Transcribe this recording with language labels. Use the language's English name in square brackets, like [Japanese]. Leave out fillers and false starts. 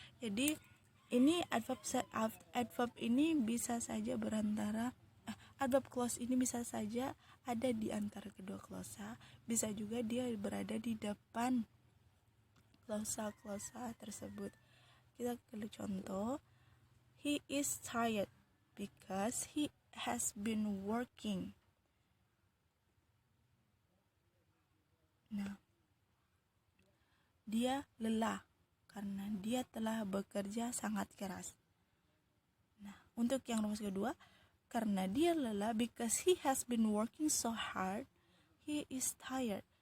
[Indonesian] Jadi ini adverb ini bisa saja adverb clause ini bisa saja ada di antara kedua klausa, bisa juga dia berada di depan klausa tersebut. Kita ambil contoh, [English] he is tired because he has been working. [Indonesian] Nah, dia lelah karena dia telah bekerja sangat keras. Nah, untuk yang rumus kedua, karena dia lelah [English] because he has been working so hard, he is tired.